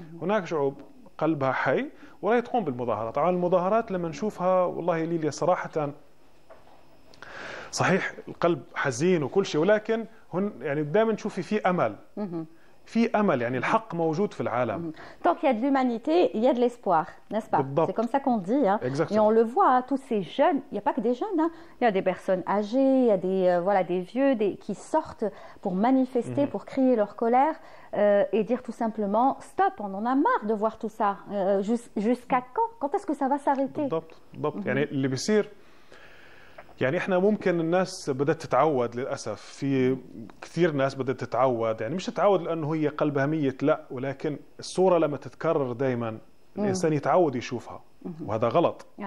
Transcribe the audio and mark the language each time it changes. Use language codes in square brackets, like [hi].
[ar] هناك شعوب قلبها حي ولا تقوم بالمظاهرات. طبعا المظاهرات لما نشوفها والله ليليا صراحة صحيح القلب حزين وكل شيء، ولكن يعني دائما نشوفي في أمل، في امل، يعني الحق موجود في العالم. [fr] Tant qu'il y a de l'humanité, il y a de l'espoir, n'est-ce pas? C'est comme ça qu'on dit, hein. Et on le voit, hein, tous ces jeunes, il n'y a pas que des jeunes, hein. Il y a des personnes âgées, il y a des voilà, des vieux qui sortent pour manifester, pour crier leur colère et dire tout simplement stop, on en a marre de voir tout ça. Jusqu'à quand? Quand est-ce que ça va s'arrêter? [ar] بالضبط. يعني اللي بيصير، يعني احنا ممكن الناس بدأت تتعود، للأسف في كثير ناس بدأت تتعود، يعني مش تتعود لأنه هي قلبها ميت، لا، ولكن الصورة لما تتكرر دائما الإنسان يتعود يشوفها، وهذا غلط.